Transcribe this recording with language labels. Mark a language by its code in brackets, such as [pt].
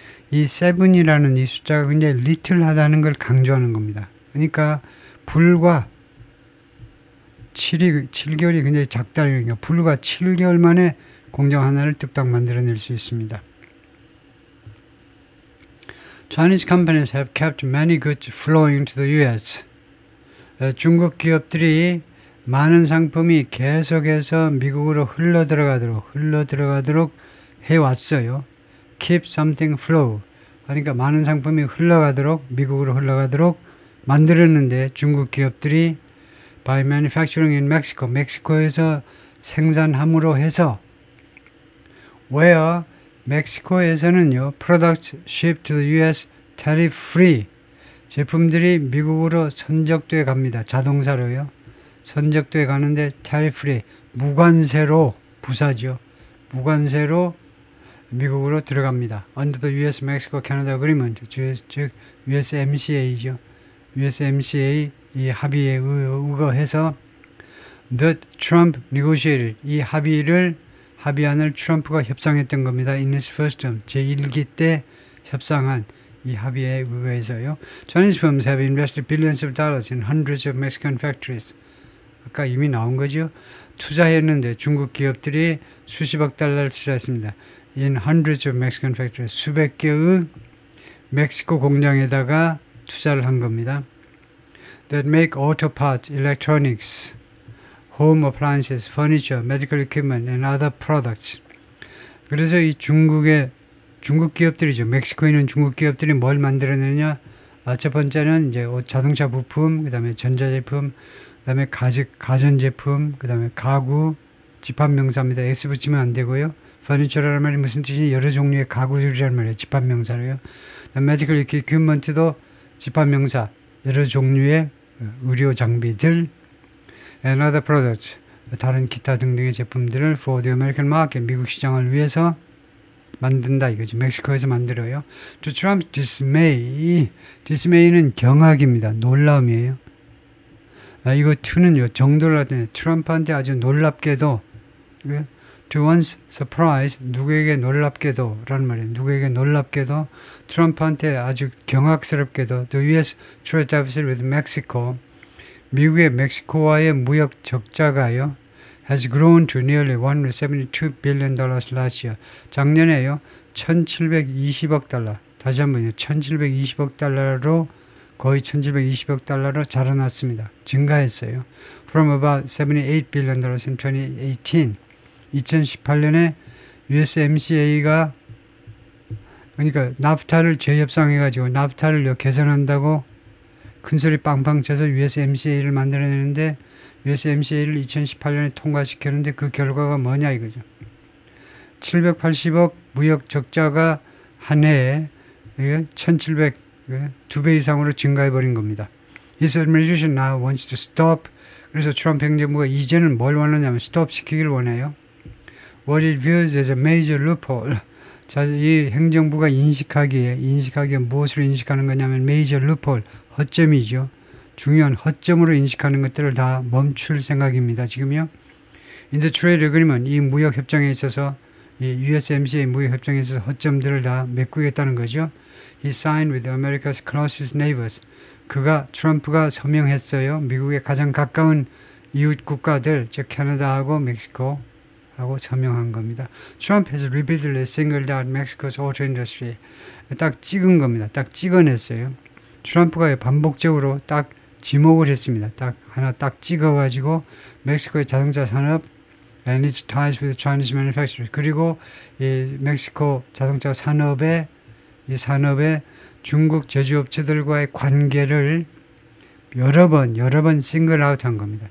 [ko] 이 7이라는 이 숫자가 굉장히 little하다는 걸 강조하는 겁니다. 그러니까 불과 7개월이 굉장히 작다는 거니까 불과 7개월 만에 공장 하나를 뚝딱 만들어낼 수 있습니다. [en] Chinese companies have kept many goods flowing to the US. [ko] 중국 기업들이 많은 상품이 계속해서 미국으로 흘러들어가도록 해왔어요. [en] Keep something flow. [ko] 그러니까 많은 상품이 미국으로 흘러가도록 만들었는데 중국 기업들이 [en] by manufacturing in Mexico, [ko] 멕시코에서 생산함으로 해서 where 멕시코에서는요, [en] products shipped to the US tariff free [ko] 제품들이 미국으로 선적돼 갑니다. 자동사로요. 선적돼 가는데 tariff free 무관세로 부사죠. 무관세로 미국으로 들어갑니다. [en] Under the US-Mexico-Canada Agreement, [ko] 즉 USMCA죠. USMCA 이 합의에 의거해서 [en] the Trump negotiated [ko] 이 합의안을 트럼프가 협상했던 겁니다. [en] In his first term [ko] 제1기 때 협상한 이 합의에 의거해서요. [en] Chinese firms have invested billions of dollars in hundreds of Mexican factories. [ko] 아까 이미 나온 거죠. 투자했는데 중국 기업들이 수십억 달러를 투자했습니다. [en] In hundreds of Mexican factories [ko] 수백 개의 멕시코 공장에다가 투자를 한 겁니다. [en] That make auto parts, electronics, home appliances, furniture, medical equipment, and other products. [ko] 그래서 이 중국 기업들이죠. 멕시코에 있는 중국 기업들이 뭘 만들어내냐? 첫 번째는 이제 자동차 부품, 그 다음에 전자제품, 그 다음에 가전제품, 그 다음에 가구, 집합명사입니다. S 붙이면 안 되고요. furniture라는 말이 무슨 뜻이냐? 여러 종류의 가구들이라는 말이에요. 집합명사로요. medical equipment도 집합명사, 여러 종류의 의료 장비들, [en] and other products, [ko] 다른 기타 등등의 제품들을 [en] for the American market, [ko] 미국 시장을 위해서 만든다 이거지. 멕시코에서 만들어요. [en] To Trump's dismay는 [ko] 경악입니다. 놀라움이에요. 이거 to는요, 정도를 하더니 트럼프한테 아주 놀랍게도, [en] to one's surprise, [ko] 누구에게 놀랍게도 라는 말이에요. 누구에게 놀랍게도 트럼프한테 아주 경악스럽게도 [en] the US trade deficit with Mexico, [ko] 미국의 멕시코와의 무역 적자가요, [en] has grown to nearly $172 billion last year. [ko] 작년에요, 1720억 달러, 다시 한번요, 1720억 달러로 거의 1720억 달러로 자라났습니다. 증가했어요. [en] From about $78 billion in 2018. [ko] 2018년에 USMCA가 그러니까 나프타를 재협상해가지고 나프타를 개선한다고 큰소리 빵빵 쳐서 USMCA를 만들어내는데 USMCA를 2018년에 통과시켰는데 그 결과가 뭐냐 이거죠. 780억 무역 적자가 한 해에 1700, 2배 이상으로 증가해버린 겁니다. [en] His administration now wants to stop. [ko] 그래서 트럼프 행정부가 이제는 뭘 원하냐면 스톱 시키길 원해요. [en] What it views as a major loophole. [ko] 자, 이 행정부가 인식하기에 무엇으로 인식하는 거냐면 major loophole, 허점이죠. 중요한 허점으로 인식하는 것들을 다 멈출 생각입니다. 지금요. [en] In the trade agreement, [ko] 이 무역 협정에 있어서 이 USMCA 무역 협정에 있어서 허점들을 다 메꾸겠다는 거죠. [en] He signed with America's closest neighbors. [ko] 트럼프가 서명했어요. 미국의 가장 가까운 이웃 국가들, 즉 캐나다하고 멕시코 하고 서명한 겁니다. [en] Trump has repeatedly singled out Mexico's auto industry. [ko] 딱 찍은 겁니다. 딱 찍어냈어요. 트럼프가 반복적으로 딱 지목을 했습니다. 딱 하나 딱 찍어가지고 멕시코의 자동차 산업 [en] and its ties with Chinese manufacturers. [ko] 그리고 이 멕시코 자동차 산업의 중국 제조업체들과의 관계를 여러 번 싱글아웃한 겁니다.